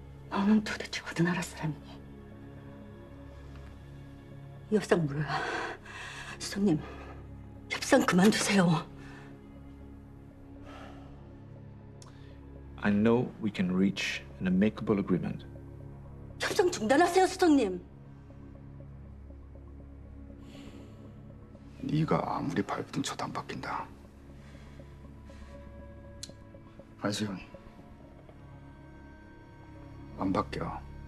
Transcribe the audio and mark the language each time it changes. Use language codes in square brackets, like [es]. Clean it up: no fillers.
[ko] 너는 도대체 어느 나라 사람이니? 이 협상 뭐야? 수석님, 협상 그만두세요. [en] I know we can reach an amicable agreement. [ko] 협상 중단하세요, 수석님. 네가 아무리 발버둥 쳐도 안 바뀐다. 한시현, 안 바뀌어.